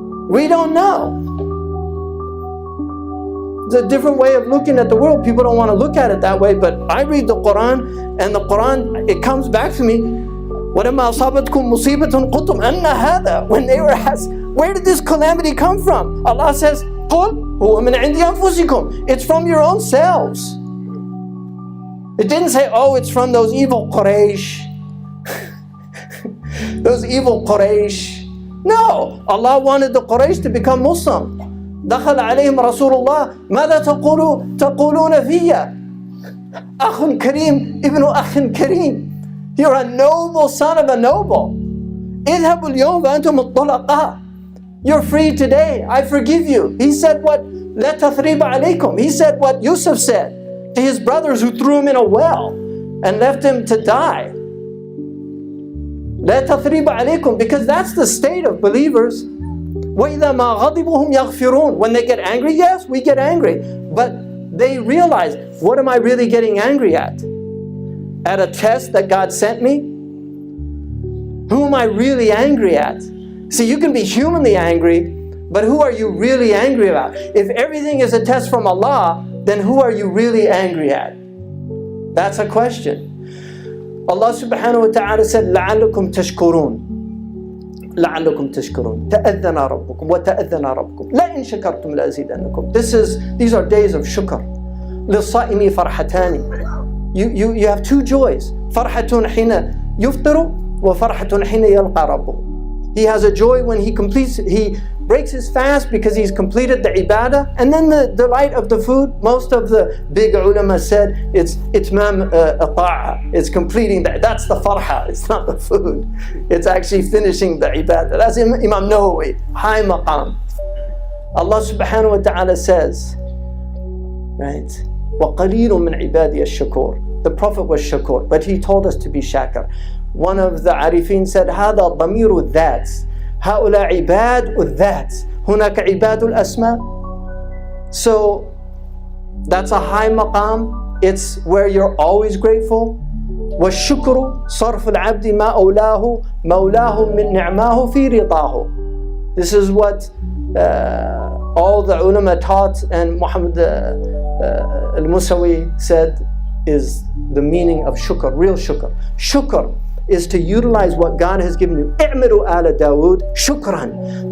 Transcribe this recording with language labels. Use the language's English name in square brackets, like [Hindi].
[English] We don't know. It's a different way of looking at the world. People don't want to look at it that way, but I read the Quran, and the Quran, it comes back to me. [Arabic] وَلَمَّا أَصَابَتْكُم مُّصِيبَةٌ قُلْتُمْ أَنَّ هَذَا. [English] When they were asked, where did this calamity come from? Allah says, [Arabic] قُلْ هُوَ مِنْ عِنْدِ أَنفُسِكُمْ. [English] It's from your own selves. It didn't say, oh, it's from those evil Quraysh. Those evil Quraysh. No, Allah wanted the Quraysh to become Muslim. [Arabic] دخل عليهم رسول الله ماذا تقولون فيا أخ كريم ابن أخ كريم. [English] You're a noble son of a noble. [Arabic] اذهبوا اليوم وأنتم الطلقاء. [English] You're free today. I forgive you. He said what? [Arabic] لا تثريب عليكم. [English] He said what Yusuf said to his brothers who threw him in a well and left him to die. [Arabic] لا تثريب عليكم, [English] because that's the state of believers. [Arabic] وَإِذَا مَا غَضِبُوا هُمْ يَغْفِرُونَ. [English] When they get angry, yes, we get angry. But they realize, what am I really getting angry at? At a test that God sent me? Who am I really angry at? See, you can be humanly angry, but who are you really angry about? If everything is a test from Allah, then who are you really angry at? That's a question. Allah subhanahu wa ta'ala said, [Arabic] لَعَلَّكُمْ تَشْكُرُونَ لَعَلَّكُمْ تَشْكُرُونَ تَأَذَّنَ رَبُّكُمْ وَتَأَذَّنَ رَبُّكُمْ لَإِن شَكَرْتُمْ لَأَزِيدَنَّكُمْ. [English] These are days of shukr. [Arabic] لِلصَّائِمِ فَرْحَتَانِ. [English] You have two joys. [Arabic] فَرْحَةٌ حِينَ يُفْطِرُ وَفَرْحَةٌ حِينَ يَلْقَى رَبُّهُ. [English] He has a joy when he breaks his fast because he's completed the ibadah, and then the delight of the food. Most of the big ulama said it's itmam ta'a, it's completing that. That's the farha, it's not the food. It's actually finishing the ibadah. That's Imam Nawawi, high maqam. Allah subhanahu wa ta'ala says, right, [Arabic] وَقَلِيلٌ مِّنْ عِبَادِيَ الشَّكُورِ. [English] The Prophet was shakur, but he told us to be shakir. One of the arifin said, [Arabic] هذا ضمير الذات هؤلاء عباد الذات هناك عباد الأسماء. [English] So that's a high maqam. It's where you're always grateful. [Arabic] والشكر صرف العبد ما أولاه مولاه من نعماه في رضاه. [English] This is what all the ulama taught, and Muhammad al-Musawi said is the meaning of shukr, real shukr. Shukr is to utilize what God has given you. [Arabic] اعملوا آل داود شكرا.